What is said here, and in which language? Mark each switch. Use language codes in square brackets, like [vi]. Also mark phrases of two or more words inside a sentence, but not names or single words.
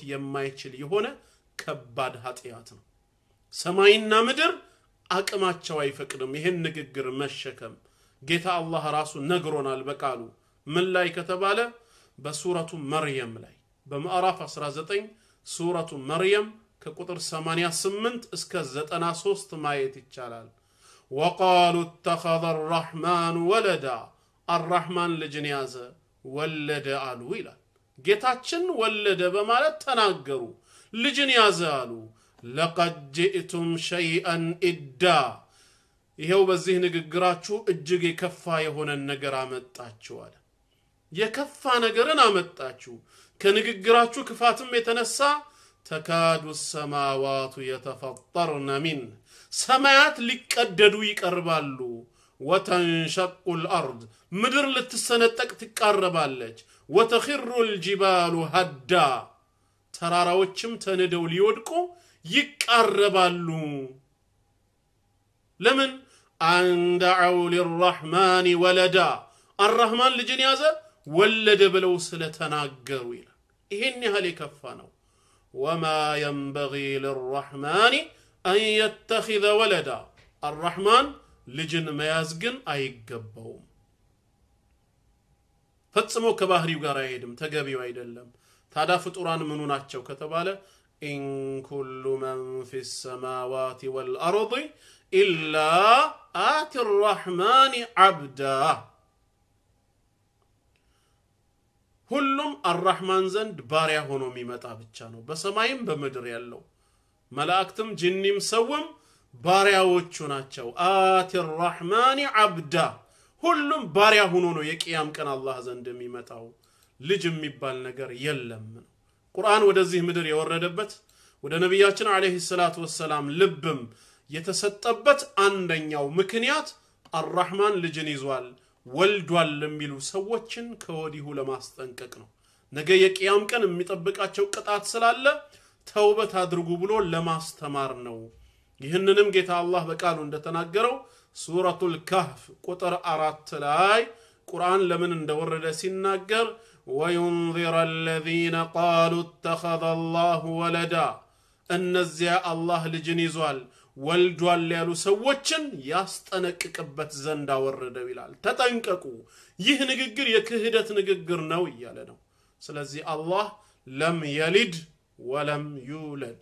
[am] የማይችል የሆነ ከባድ ኃጢያት ነው ሰማይና ምድር አቅማቸው አይፈቅድም ይሄን ንግግር መሸከም ጌታ አላህ ራሱ ነግሮናል በቃሉ ምን ላይ ከተባለ በሱረቱ መርየም ላይ በማዕራፍ 19 ሱረቱ መርየም ከቁጥር 88 እስከ 93 ማየት ይቻላል [ar] وقالوا اتخذ الرحمن ولدا [am] الرحمن ልጅን ያዘ ወለደ አሉ ይላል ጌታችን ወለደ በማለት ተናገሩ ልጅን ያዘ አሉ [ar] لقد جئتم شيئا إدا [am] ይሄው በዚህ ንግግራችሁ እጅግ የከፋ የሆነ ነገር አመጣችሁ አለ የከፋ ነገርን አመጣችሁ ከንግግራችሁ ክፋትም የተነሳ ተካዱ [ar] السماوات يتفطرن من [am] ሰማያት ሊቀደዱ ይቀርባሉ [ar] وتنشق الارض [am] ምድር ልትሰነጠቅ ትቃረባለች [ar] وتخر الجبال هدا [am] ተራራዎችም ተነደው ሊወድቁ ይቃረባሉ ለምን አንደዑ [ar] للرحمن ولدا [am] الرحمن ልጅን ያዘ ወለደ ብለው ስለተናገሩ ይላል ይሄን ያህል የከፋ ነው [ar] وما ينبغي للرحمن ان يتخذ ولدا [am] الرحمن ልጅን መያዝ ግን አይገባውም ፈጽሞ ከባህሪው ጋር አይሄድም ተገቢው አይደለም ታዳ ፍጡራን ምኑ ናቸው ከተባለ [ar] إن كل من في السماوات والأرض إلا آتي الرحمن عبدا [am] ሁሉም الرحمن ዘንድ ባሪያ ሆኖ የሚመጣ ብቻ ነው በሰማይም በመድር ያለው መላእክትም ጂኒም ሰውም ባሪያዎቹ ናቸው [ar] آتي الرحمن عبدا [am] ሁሉም ባሪያ ሆኖ ነው የቂያም ቀን አላህ ዘንድ የሚመጣው ልጅ የሚባል ነገር የለም ቁርአን ወደዚህ ምድር የወረደበት ወደ ነብያችን [ar] عليه الصلاة والسلام [am] ልብም የተሰጠበት አንደኛው ምክንያት الرحمن ልጅን ይዟል ወልዷል ለሚሉ ሰዎችን ከወዲሁ ለማስጠንቀቅ ነው ነገ የቂያም ቀን የሚጠብቃቸው ቅጣት ስላለ ተውበት አድርጉ ብሎ ለማስተማር ነው ይህንንም ጌታ አላህ በቃሉ እንደተናገረው ሱረቱል ካህፍ ቁጥር 4 ላይ ቁርአን ለምን እንደወረደ ሲናገር [ar] وينذر الذين قالوا اتخذ الله ولدا [am] እነዚያ አላህ ልጅን ይዟል ወልዷል ያሉ ሰዎችን ያስጠነቅቅበት ዘንድ አወረደው ይላል ተጠንቀቁ ይህ ንግግር የክህደት ንግግር ነው እያለ ነው ስለዚህ አላህ [ar] لم يلد ولم يولد